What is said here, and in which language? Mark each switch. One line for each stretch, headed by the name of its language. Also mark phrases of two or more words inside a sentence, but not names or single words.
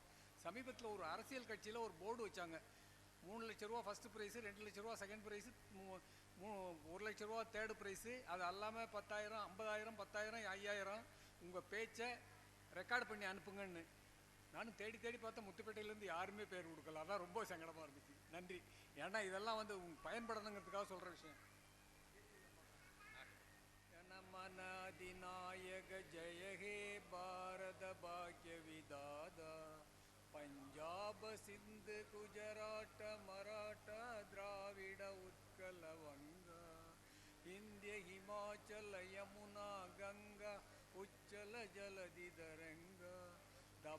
Tamil: சமீபத்தில் ஒரு அரசியல் கட்சியில் ஒரு போர்டு வச்சாங்க. 3 லட்ச ரூபா
English: first prize,
Tamil: 2 லட்ச ரூபா
English: second prize,
Tamil: 1 லட்ச ரூபா
English: third prize.
Tamil: அது அல்லாமல் 10,000, 50,000, 10,000, 5,000 உங்கள் பேச்சை ரெக்கார்டு பண்ணி அனுப்புங்கன்னு. நானும் தேடி தேடி பார்த்தா முத்துப்பேட்டையிலேருந்து யாருமே பேர் கொடுக்கல. அதான் ரொம்ப சங்கடமாக இருந்துச்சு. நன்றி. ஏன்னா இதெல்லாம் பயன்படணுங்கிறதுக்காக சொல்கிற விஷயம்.
Hindi: जनमनादिनायक जय हे भारत भाग्य विदाता पंजाब सिंध गुजरात मराठा द्राविड उत्कल वंगा विंध्य हिमाचल यमुना गंगा उच्चल जलधि तरंगा तब